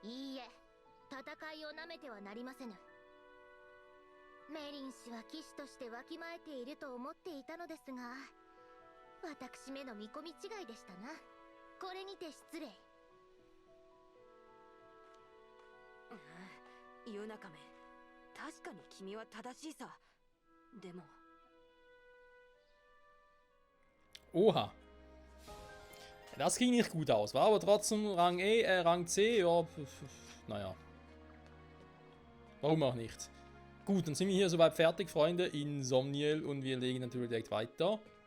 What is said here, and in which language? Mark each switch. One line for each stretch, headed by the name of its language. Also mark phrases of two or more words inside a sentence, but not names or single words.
Japanese: いいえ、戦いをなめてはなりませぬ。メリン氏は騎士としてわきまえていると思っていたのですが、私めの見込み違いでしたな。これにて失礼。ユナカメ、確かに君は正しいさ。でも
German: Oha. Das ging nicht gut aus, war aber trotzdem Rang Rang C, ja, naja. Warum auch nicht? Gut, dann sind wir hier soweit fertig, Freunde, in Somniel und wir legen natürlich direkt weiter.